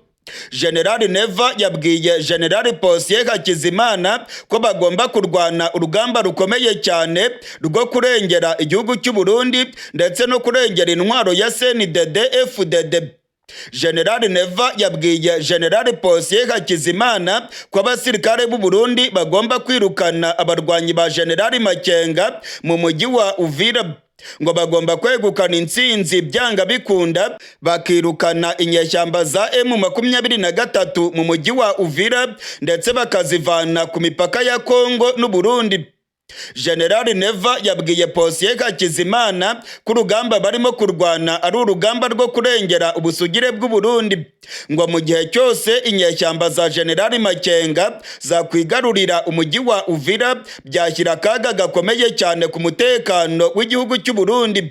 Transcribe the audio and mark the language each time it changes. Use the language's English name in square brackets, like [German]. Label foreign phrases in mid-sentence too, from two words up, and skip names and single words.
[Kinyarwanda] Generali Neva yabwiye Generali Posiyeri Hakizimana ko bagomba kurwana urugamba rukomeye cyane rwo kurengera igihugu cy'u Burundi ndetse no kurengera intwaro ya CNDD-FDD. Generali Neva yabwiye Generali Posiyeri Hakizimana ko abasirikare b'u Burundi bagomba kwirukana abarwanyi ba Generali Makenga mu mujyi wa Uvira, ngo bagomba kwegukana intsinzi byanga bikunda bakirukana inyeshyamba za M23 mu mujyi wa Uvira ndetse bakazivana ku mipaka ya Kongo n'u Burundi. Generali Neva yabwiye Posiyeri Hakizimana ko urugamba barimo kurwana ari urugamba rwo kurengera ubusugire bw'u Burundi, ngo mu gihe cyose inyeshyamba za Generali Makenga zakwigarurira umujyi wa Uvira byashyira akaga gakomeye cyane ku mutekano w'igihugu cy'u Burundi.